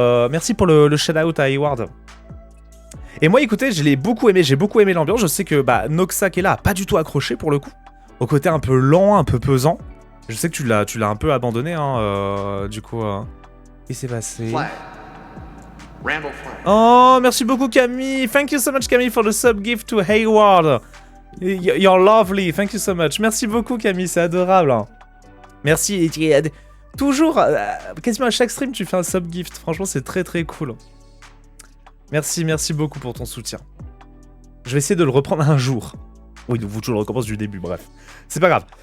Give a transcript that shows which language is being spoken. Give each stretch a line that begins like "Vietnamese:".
French: Merci pour le shout-out à Hayward. Et moi, écoutez, je l'ai beaucoup aimé, j'ai beaucoup aimé l'ambiance. Je sais que Noxa qui est là a pas du tout accroché pour le coup, au côté un peu lent, un peu pesant. Je sais que tu l'as un peu abandonné, hein, du coup. Qu'est-ce qui s'est passé? Oh, merci beaucoup Camille.
English: Thank you so much Camille for the sub gift to Hayward. You're lovely. Thank you so much.
French: Merci beaucoup Camille, c'est adorable. Hein. Merci. Toujours, quasiment à chaque stream, tu fais un sub gift. Franchement, c'est très très cool. Merci beaucoup pour ton soutien. Je vais essayer de le reprendre un jour. Oui, donc je le recommence du début, bref. C'est pas grave.